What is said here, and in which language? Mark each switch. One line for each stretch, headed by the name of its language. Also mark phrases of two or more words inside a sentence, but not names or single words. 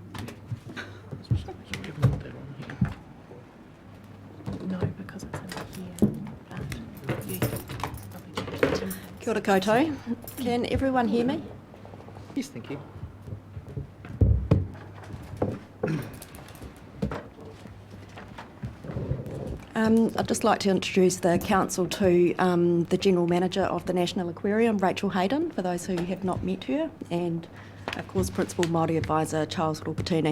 English: No, because it's in here. But you probably check it.
Māori: Kia ora koutou.
English: Can everyone hear me? Yes, thank you. I'd just like to introduce the council to the General Manager of the National Aquarium, Rachel Hayden, for those who have not met her, and of course Principal Māori Advisor Charles Rupatini.